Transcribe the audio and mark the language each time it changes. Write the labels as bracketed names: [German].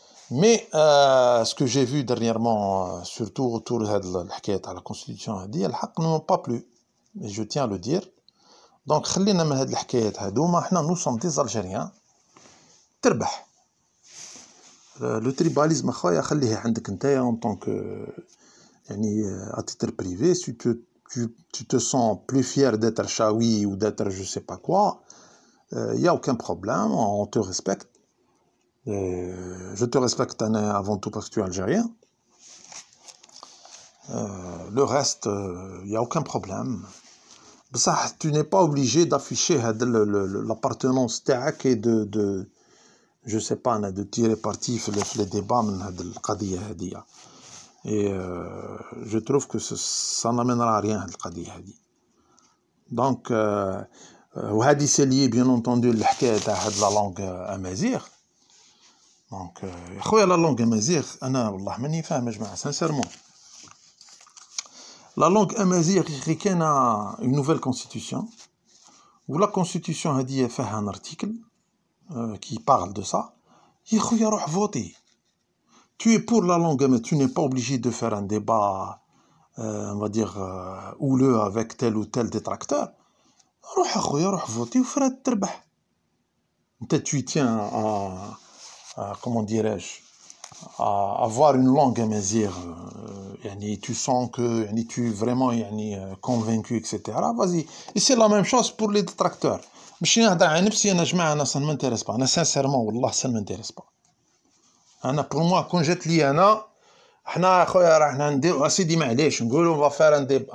[French] Mais ce que j'ai vu dernièrement, surtout autour de la Constitution, ne m'ont pas plu, et je tiens à le dire. [Arabic] Donc, خلينا من هاد الحكايات هادوما, حنا [French] nous sommes des Algériens. [Arabic] تربح. [French] Le tribalisme [Arabic] خويا خليه عندك نتايا [French] en tant que à titre privé, si tu te sens plus fier d'être chaoui ou d'être je sais pas quoi, il n'y a aucun problème, on te respecte. Je te respecte avant tout parce que tu es algérien. Le reste, il n'y a aucun problème. Ça, tu n'es pas obligé d'afficher l'appartenance تاعك et de je sais pas, de tirer parti في les débats [Arabic] من هاد القضية هذه. [French] Et je trouve que ça n'amènera à rien [Arabic] هاد القضية هذه. [French] Donc وهذه c'est lié bien entendu [Arabic] للحكاية تاع هاد [French] la langue amazigh. [Arabic] Donc يا خويا [French] la langue amazigh [Arabic] أنا والله ماني فاهم يا جماعة sincèrement. [French] La langue amazigh كاينة une nouvelle constitution où la constitution [Arabic] هذه فيها [French] un article qui parle de ça. [Arabic] يا خويا روح voter. [French] Tu es pour la langue, mais tu n'es pas obligé de faire un débat, on va dire, houleux avec tel ou tel détracteur. [Arabic] روح أخويا روح voter وفراد تربح. [French] Tu tiens à comment dirais-je, à avoir une langue amazigh, tu sens que tu es vraiment convaincu, etc. Vas-y. Et c'est la même chose pour les détracteurs. [Arabic] مش نهضر على نفسي أنا جماعة أنا [French] ça ne m'intéresse pas. أنا sincèrement والله ça ne m'intéresse pas. [Arabic] أنا [French] pour moi [Arabic] كون جات لي أنا حنا خويا راح ندير سيدي معليش نقولوا [French] on va faire un débat.